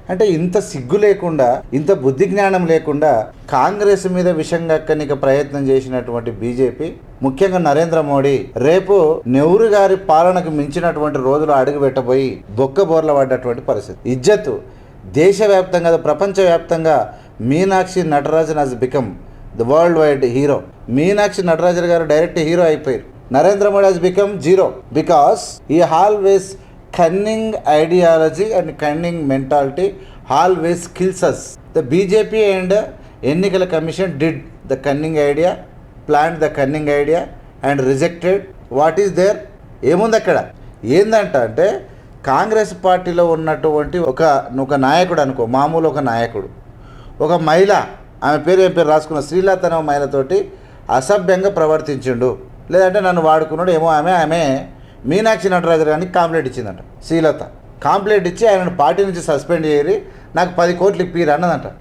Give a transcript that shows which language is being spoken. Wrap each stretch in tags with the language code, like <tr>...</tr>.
<te>అంటే ఇంత సిగ్గు లేకుండా, ఇంత బుద్ధి జ్ఞానం లేకుండా కాంగ్రెస్ మీద విషం కక్కనికి ప్రయత్నం చేసినటువంటి బీజేపీ, ముఖ్యంగా నరేంద్ర మోడీ రేపు నెహ్రూ గారి పాలనకు మించినటువంటి రోజులు అడుగు పెట్టబోయి బొక్కబోర్ల పడ్డటువంటి పరిస్థితి. ఇజ్జత్ దేశవ్యాప్తంగా, ప్రపంచవ్యాప్తంగా</te> <en>Meenakshi Natarajan has become the worldwide hero.</en> <te>Meenakshi Natarajan గారు డైరెక్ట్ హీరో అయిపోయారు.</te> <en>Narendra Modi has become zero because he always cunning ideology and cunning mentality always kills us. The BJP and Ennikala Commission did the cunning idea, planned the cunning idea and rejected. What is there?</en> <te>ఏముంది అక్కడ? ఏందంట అంటే కాంగ్రెస్ పార్టీలో ఉన్నటువంటి ఒక నాయకుడు అనుకో, మామూలు ఒక నాయకుడు, ఒక మహిళ, ఆమె పేరు ఏం పేరు రాసుకున్న శ్రీలత అనే మహిళతోటి అసభ్యంగా ప్రవర్తించిండు, లేదంటే నన్ను వాడుకున్నాడు ఏమో. ఆమె మీనాక్షి నటరాజన్ గారికి కాంప్లైంట్ ఇచ్చిందంట. శ్రీలత కాంప్లైంట్ ఇచ్చి ఆయనను పార్టీ నుంచి సస్పెండ్ చేయరి, నాకు 10 కోట్లు ఇప్పిరు అన్నదంట.</te>